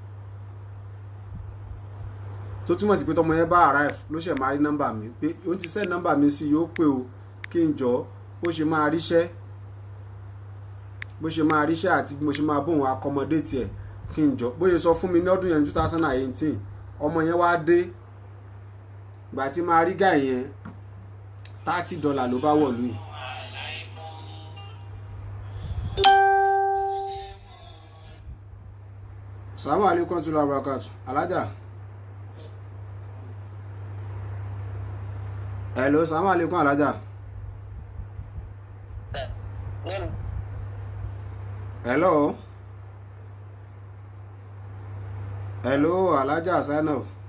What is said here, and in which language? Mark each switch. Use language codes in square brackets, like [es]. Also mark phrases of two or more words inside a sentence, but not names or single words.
[yo] tó túmọ̀ sí pé tọmọ yẹn bá arrive ló ṣẹ̀ máa rí nọ́mbà mi pé ó ti send nọ́mbà mi sí yóò pé o kí n jọ bó ṣe máa ríṣẹ́ àti bí mo ṣe máa bóun accommodate ẹ̀ kí n jọ bóyá sọ fún mi ní ọdún yẹn 2018 ọmọ yẹn wá dé ìgbà tí máa rí guy yẹn $30 ló bá wọ̀lú yìí. [ar] السلام عليكم ورحمة الله وبركاته. [yo] Alájà. [ar] Hello, السلام عليكم Alájà. [en] Hello. Hello, Alájà Zainab.